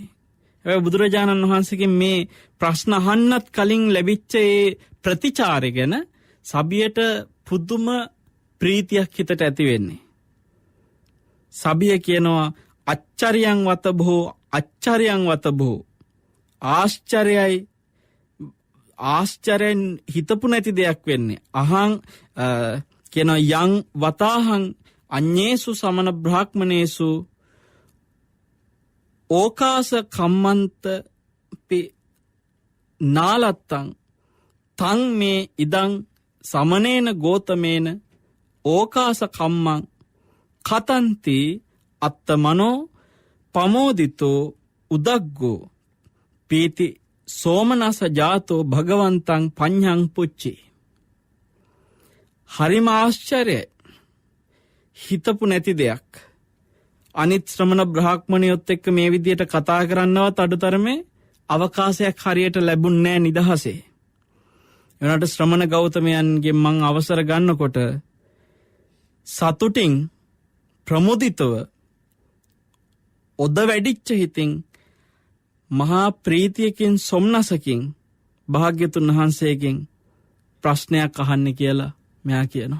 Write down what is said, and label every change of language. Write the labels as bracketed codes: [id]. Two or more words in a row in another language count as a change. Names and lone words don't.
[si] හැබැයි බුදුරජාණන් වහන්සේගෙන් මේ ප්‍රශ්න අහන්නත් කලින් ලැබිච්ච ඒ ප්‍රතිචාරය ගැන සබියට පුදුම ප්‍රීතියක් හිතට ඇති වෙන්නේ. සබිය කියනවා [pi] අච්චරියං වතබෝ අච්චරියං වතබෝ [si] ආශ්චර්යෙන් හිතපු නැති දෙයක් වෙන්නේ. [pi] අහං කියනවා යං වතාහං අඤ්ඤේසු සමන බ්‍රාහ්මනේසු ඕකාස කම්මන්ත පි නාලත්තං තං මේ ඉදං සමනේන ගෝතමේන ඕකාස කම්මං කතන්ති අත්තමනෝ පමෝදිතෝ උදග්ගෝ පීති සෝමනස ජාතෝ භගවන්තං පඤ්ඤං පුච්චි. [si] හරිම ආශ්චර්යයි. හිතපු නැති දෙයක්. අනිත් ශ්‍රමණ බ්‍රාහ්මණයොත් එක්ක මේ විදියට කතා කරන්නවත් අඩුතරමේ අවකාශයක් හරියට ලැබුණේ නැහැ නිදහසේ. එනට ශ්‍රමණ ගෞතමයන්ගේ මං අවසර ගන්නකොට සතුටින් ප්‍රමුදිතව ඔද වැඩිච්ච හිතින් මහා ප්‍රීතියකින් සොම්නසකින් භාග්‍යතුන් වහන්සේගෙන් ප්‍රශ්නයක් අහන්න කියලා මෙයා කියනවා.